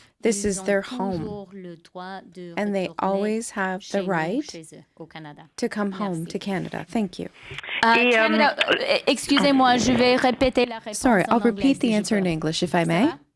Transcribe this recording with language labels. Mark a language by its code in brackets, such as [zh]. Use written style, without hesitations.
[en] This is their home, and they always have the right to come home to Canada. Thank you. [fr] Canada, excusez-moi, je vais répéter la réponse. [en] Sorry, I'll repeat the answer in English, if I may.